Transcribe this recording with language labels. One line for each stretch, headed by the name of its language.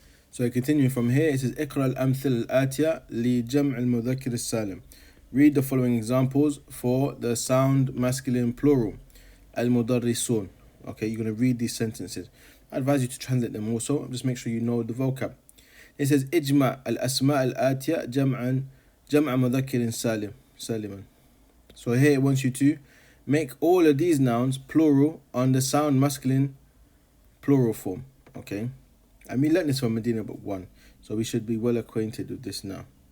English: So continuing from here, it says
Arabic: اقرأ الأمثلة الآتية لجمع المذكر السالم.
English: Read the following examples for the sound masculine plural. المدرسون. Okay, you're going to read these sentences. I advise you to translate them also. Just make sure you know the vocab. It says
Arabic: اجمع الأسماء الآتية جمع مذكر سالما.
English: So here it wants you to make all of these nouns plural on the sound masculine plural form. Okay, and we learned this from Medina book 1, so we should be well acquainted with this now.